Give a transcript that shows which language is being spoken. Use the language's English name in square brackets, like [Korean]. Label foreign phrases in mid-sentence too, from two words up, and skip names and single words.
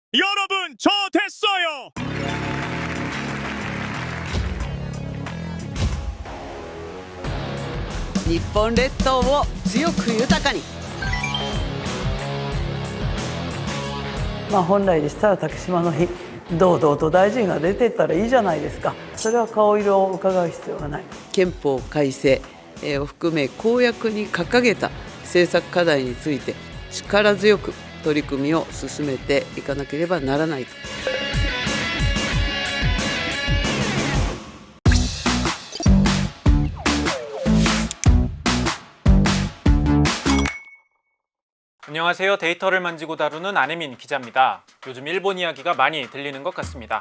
[Korean] 여러분, 저 됐어요. [Japanese] 日本列島を強く豊かに。本来でしたら竹島の日堂々と大臣が出てったらいいじゃないですか。それは顔色を伺う必要がない。憲法改正を含め公約に掲げた政策課題について力強く取り組みを進めていかなければならないと。 [Korean] 안녕하세요. 데이터를 만지고 다루는 안혜민 기자입니다. 요즘 일본 이야기가 많이 들리는 것 같습니다.